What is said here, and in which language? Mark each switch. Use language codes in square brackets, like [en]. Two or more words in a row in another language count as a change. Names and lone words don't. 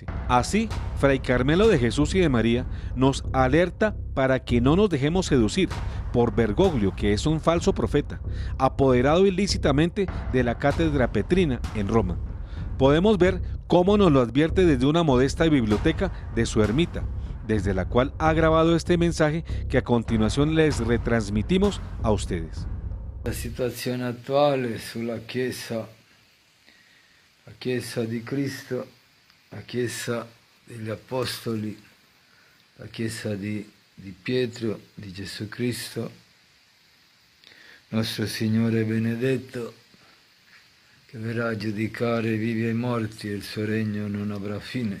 [es] Así, Fray Carmelo de Jesús y de María nos alerta para que no nos dejemos seducir por Bergoglio, que es un falso profeta, apoderado ilícitamente de la cátedra petrina en Roma. Podemos ver cómo nos lo advierte desde una modesta biblioteca de su ermita, desde la cual ha grabado este mensaje que a continuación les retransmitimos a ustedes. [it] La situazione attuale sulla Chiesa, la Chiesa di Cristo, la Chiesa degli Apostoli, la Chiesa di Pietro, di Gesù Cristo, nostro Signore benedetto, che verrà a giudicare i vivi e i morti e il suo regno non avrà fine.